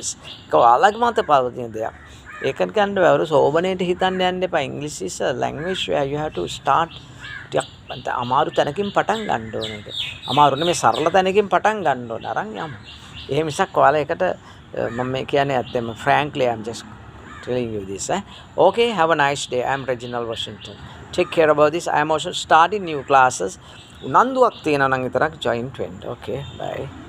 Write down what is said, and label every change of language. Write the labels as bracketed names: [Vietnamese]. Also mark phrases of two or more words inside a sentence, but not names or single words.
[Sinhala] ඔයාලගේ මත පවතින දෙයක්. ඒක ගන්න බෑ. සෝබනේට හිතන්න යන්න එපා. [English] English is a language where you have to start [Sinhala] අමාරු තැනකින් පටන් ගන්න ඕනේ ඒක. අමාරු නෙමෙයි සරල තැනකින් පටන් ගන්න ඕනේ. අරන් යමු. එහෙම මිසක් ඔයාලා ඒකට මම මේ කියන්නේ ඇත්තම [English] frankly I'm just telling you this. Okay, have a nice day. I'm Reginald Washington. Take care about this. I am also starting new classes. [Sinhala] උනන්දුවක් තියෙනවා නම් විතරක් join වෙන්න. [English] Okay, bye.